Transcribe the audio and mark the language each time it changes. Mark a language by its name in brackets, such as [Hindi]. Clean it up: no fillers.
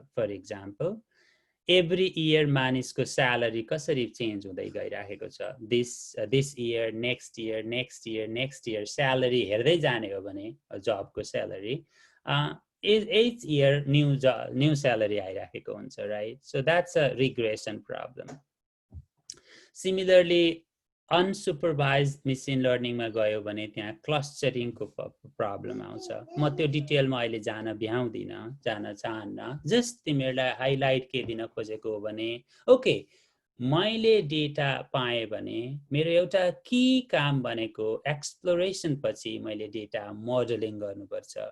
[Nepali] For example every year मानिसको salary कसरी change हुँदै गइराखेको छ, this year, next year, next year, next year salary हेर्दै जाने हो भने जबको salary [English] each year new salary [Nepali] आइराखेको हुन्छ, right? [English] So that's a regression problem. [Nepali] Similarly, unsupervised machine learning मा गयो भने त्यहाँ clustering को problem आउँछ। म त्यो डिटेलमा अहिले जान चाहन्न, जस्ट तिमीहरूलाई हाइलाइट के दिन खोजेको हो भने ओके, मैले डेटा पाएँ भने मेरो एउटा की काम भनेको एक्सप्लोरेसन पछि मैले डेटा मोडलिङ गर्नुपर्छ।